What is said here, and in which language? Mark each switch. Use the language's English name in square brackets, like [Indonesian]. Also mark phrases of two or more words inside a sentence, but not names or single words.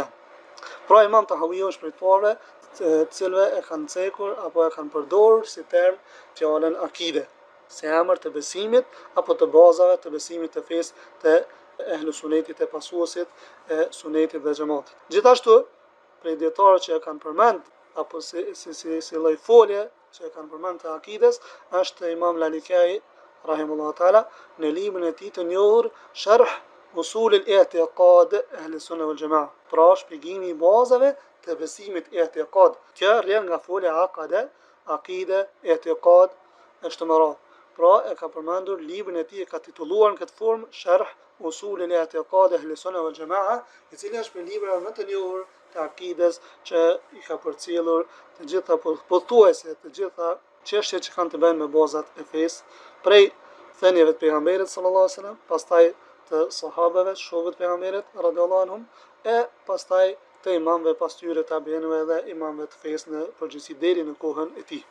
[Albanian] Pra Imam Tahawiu është prej parëve të cilëve e kanë cekur apo e kanë përdorur si term fjalën akide, si emër të besimit apo të bazave të besimit të fesë të ehlu sunetit e pasuesit e sunetit dhe xhamatit. Gjithashtu, prej dietarëve që e kanë përmend apo si lloj folje që e kanë përmend të akides, është Imam Lalikai [Arabic] رحمه الله تعالى [Albanian] në librin e tij të njohur Sharh usul al-i'tiqad ahli sunna wal jamaa, pra shpjegimi i bazave të besimit i'tiqad. Kjo rrjedh nga folja aqada, aqide, i'tiqad e kështu me radhë. Pra e ka përmendur librin e tij, e ka titulluar në këtë formë Sharh Usul al-i'tiqad ahli sunna wal jamaa, i cili është për libra më të njohur të akides që i ka përcjellur të gjitha pothuajse të gjitha çështjet që kanë të bëjnë me bazat e fesë, prej thënieve të pejgamberit [Arabic] صلى الله عليه وسلم, [Albanian] pastaj të sahabeve, shokëve të pejgamberit [Arabic] رضي الله عنهم, [Albanian] e pastaj të imamëve pas tyre tabiinëve dhe imamëve të fesë në përgjithësi deri në kohën e tij.